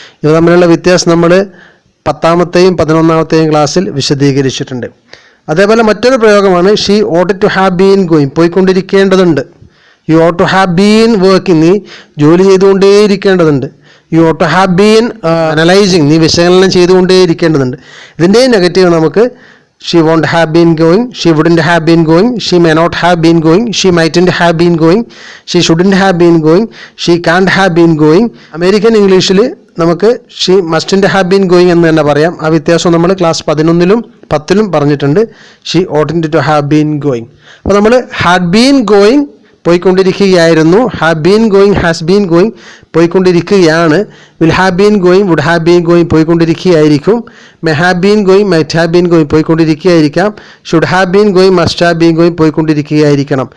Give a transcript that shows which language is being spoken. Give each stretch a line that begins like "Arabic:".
Malayalam: ഇവ തമ്മിലുള്ള വ്യത്യാസം നമ്മൾ 10ാമത്തെയും 11ാമത്തെയും ക്ലാസ്സിൽ വിശദീകരിച്ചിട്ടുണ്ട്. അതേപോലെ മറ്റൊരു പ്രയോഗമാണ്
English: she ought to have been going,
Malayalam: പോയിക്കൊണ്ടിരിക്കേണ്ടതുണ്ട്.
English: you ought to have been working,
Malayalam: നീ ജോലി ചെയ്തുകൊണ്ടേയിരിക്കേണ്ടതുണ്ട്.
English: you ought to have been analysing,
Malayalam: നീ വിശകലനം ചെയ്തുകൊണ്ടേയിരിക്കേണ്ടതുണ്ട്. ഇതിൻ്റെ നെഗറ്റീവ് നമുക്ക്
English: she won't have been going, she wouldn't have been going, she may not have been going, she mightn't have been going, she shouldn't have been going, she can't have been going.
Malayalam: American ഇംഗ്ലീഷിൽ നമുക്ക്
English: she mustn't have been going
Malayalam: എന്ന് തന്നെ പറയാം. ആ വ്യത്യാസം നമ്മൾ class 11ലും 10ലും പറഞ്ഞിട്ടുണ്ട്.
English: She oughtn't to have been going.
Malayalam: അപ്പോൾ നമ്മൾ
English: had been going
Malayalam: പോയിക്കൊണ്ടിരിക്കുകയായിരുന്നു,
English: have been going, has been going
Malayalam: പോയിക്കൊണ്ടിരിക്കുകയാണ്,
English: will have been going, would have been going
Malayalam: പോയിക്കൊണ്ടിരിക്കുകയായിരിക്കും,
English: may have been going, might have been going
Malayalam: പോയിക്കൊണ്ടിരിക്കുകയായിരിക്കാം,
English: should have been going, must have been going
Malayalam: പോയിക്കൊണ്ടിരിക്കുകയായിരിക്കണം.